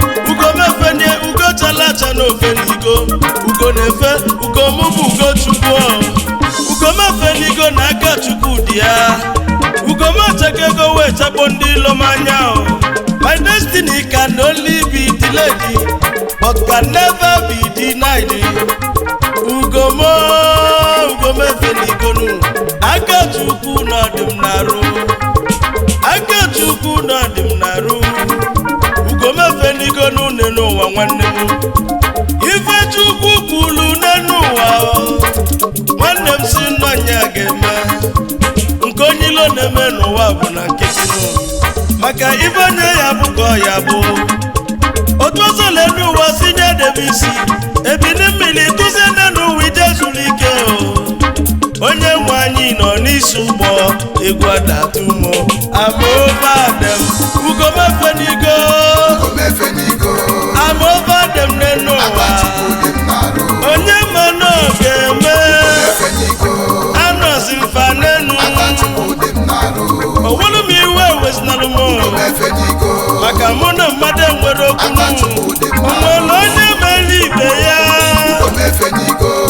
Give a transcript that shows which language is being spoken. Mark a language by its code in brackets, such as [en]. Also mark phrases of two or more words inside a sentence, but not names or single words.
[ig] Ugo mefenie, ugo chala acha n'ofe n'igo. Ugo na-efe, ugo mụ bụ ugo Chukwu o. Ugo mefenigo na aka Chukwu dị ya. Ugo m echekego wee chekpo ndị ilo m anya o. [en] My destiny can only be delayed, but can never be denied. [ig] Ugo mo, ugo mefenigo nu. Aka Chukwu nọ dị m n'arụ. Aka Chukwu nọ dị m n'arụ. Ugo mefenigo nu n'elu ụwa nwanne m. Ife Chukwu kwulu n'elu ụwa o. Nwanne m si nọ nya ga-eme. Nke onye ilo na-eme n'ụwa bụ na nkịtị nụ. Maka ife onye ya bụ ka ọ ya bụ. Otu ọzọ n'elu ụwa si nye debe isi. Ebili mmiri tụzie n'elu ụwa ije zuru ike o. Onye nwe anyị nọ n'isi ụgbọ, egwu adatụ m. [en] I'm over them. [ig] Ugo mefenigo. Ugo mefenigo. [en] I'm over them [ig] n'elu ụwa. Akachukwu dị m n'arụ. Onye ma na ọ ga-eme. Ugo mefenigo. Anọzi m fa n'elu. Akachukwu dị m n'arụ. Onwelu m iwe ewezinalụ m. Ugo mefenigo. Maka mụ na mmadụ enwere okwu m. Akachukwu dị m n'arụ. Onwere onye mere ibe ya. Ugo mefenigo.